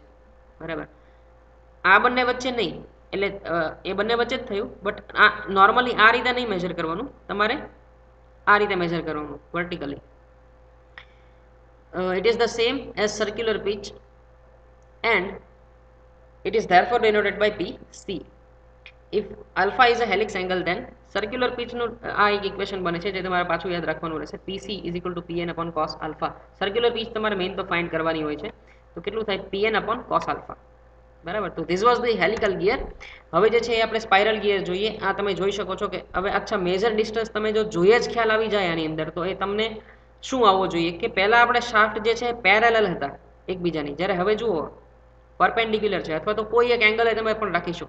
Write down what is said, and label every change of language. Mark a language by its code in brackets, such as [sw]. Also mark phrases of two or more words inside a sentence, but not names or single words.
[gu] બરાબર. આ બંને વચ્ચે નહીં, એટલે એ બંને વચ્ચે જ થયું, બટ આ નોર્મલી આ રીતે નહીં મેઝર કરવાનું, તમારે આ રીતે મેઝર કરવાનું વર્ટિકલી. [en] it is the same as circular pitch and it is therefore denoted by PC. If alpha is a helix angle, then circular pitch [gu] નું આ એક ઇક્વેશન બને છે જે તમારે પાછું યાદ રાખવાનું રહેશે. [en] PC is equal to Pn upon cos alpha. circular pitch [gu] તમારે મેઇન તો ફાઇન્ડ કરવાની હોય છે, તો કેટલું થાય [en] Pn upon cos alpha. [gu] બરાબર. તો [en] this was the helical gear. [gu] હવે જે છે એ આપણે [en] spiral gear [gu] જોઈએ. આ તમે જોઈ શકો છો કે હવે અચ્છા [en] major distance [gu] તમે જો જોઈએ જ ખ્યાલ આવી જાય આની અંદર, તો એ તમને શું આવવો જોઈએ કે પહેલાં આપણે શાફ્ટ જે છે પેરેલલ હતા એકબીજાની, જ્યારે હવે જુઓ પરપેન્ડિક્યુલર છે, અથવા તો કોઈ એક એંગલે તમે પણ રાખી શકો.